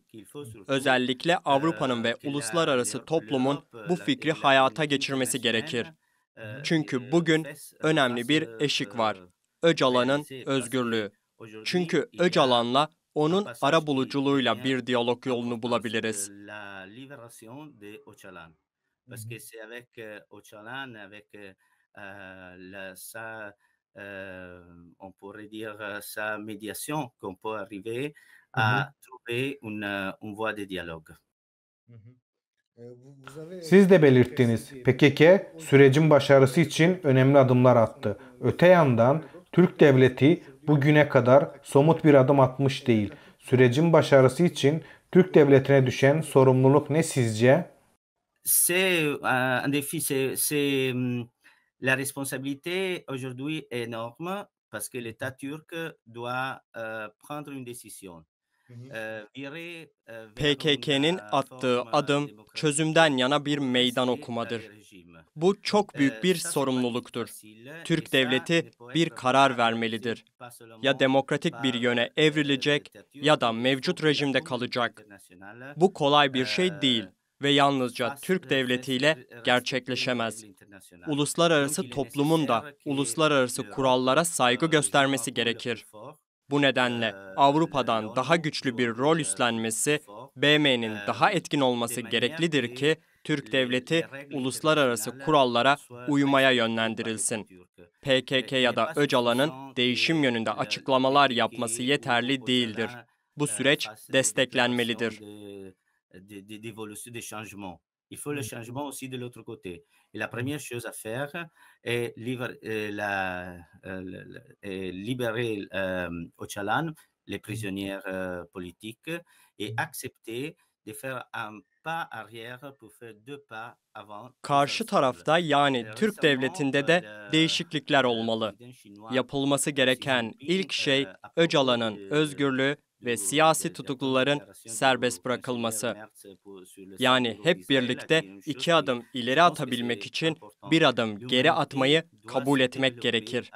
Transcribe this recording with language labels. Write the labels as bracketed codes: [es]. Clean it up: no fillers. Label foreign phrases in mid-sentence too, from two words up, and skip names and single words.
[tr] Özellikle Avrupa'nın ve uluslararası toplumun bu fikri hayata geçirmesi gerekir. Çünkü bugün önemli bir eşik var. Öcalan'ın özgürlüğü. Çünkü Öcalan'la onun arabuluculuğuyla bir diyalog yolunu bulabiliriz. [fr] Parce que c'est avec Öcalan, avec on pourrait dire sa médiation qu'on peut arriver à trouver une voie de dialogue. [tr] Siz de belirttiniz. PKK sürecin başarısı için önemli adımlar attı. Öte yandan Türk devleti bugüne kadar somut bir adım atmış değil. Sürecin başarısı için Türk devletine düşen sorumluluk ne sizce? [fr] C'est un défi, la responsabilité aujourd'hui est énorme parce que l'État turc doit prendre une décision. Virer vers [tr] PKK'nin [fr] une [tr] attığı [fr] forme [tr] adım [fr] démocratique [tr] çözümden yana bir [fr] pour [tr] meydan [fr] casser [tr] okumadır. [fr] le régime. [tr] Bu çok büyük bir [fr] Ça, c'est pas [tr] sorumluluktur. [fr] facile et [tr] Türk [fr] ça [tr] devleti [fr] ne peut [tr] bir [fr] être [tr] karar [fr] pas [tr] vermelidir. [fr] réalisé pas seulement [tr] Ya demokratik bir [fr] par [tr] yöne evrilecek [fr] l'État turc, [tr] ya da [fr] mais il faut [tr] mevcut [fr] que la [tr] rejimde [fr] communauté [tr] kalacak. [fr] internationale [tr] Bu kolay bir şey değil ve yalnızca [fr] fasse [tr] Türk devletiyle [fr] respecter les [tr] gerçekleşemez. [fr] règles internationales. Donc [tr] Uluslararası [fr] il est [tr] toplumun da [fr] nécessaire que [tr] uluslararası kurallara saygı göstermesi gerekir. Bu nedenle Avrupa'dan daha güçlü bir rol üstlenmesi, BM'nin daha etkin olması gereklidir ki Türk devleti uluslararası kurallara uymaya yönlendirilsin. PKK ya da Öcalan'ın değişim yönünde açıklamalar yapması yeterli değildir. Bu süreç desteklenmelidir. [fr] d'évolution, des changements. Il faut le changement aussi de l'autre côté. Et la première chose à faire est libérer Öcalan, les prisonniers politiques, et accepter de faire un pas arrière pour faire deux pas avant. [tr] Karşı tarafta yani Türk devletinde de değişiklikler olmalı. Yapılması gereken ilk şey Öcalan'ın özgürlüğü ve siyasi tutukluların serbest bırakılması. Yani hep birlikte 2 adım ileri atabilmek için bir adım geri atmayı kabul etmek gerekir.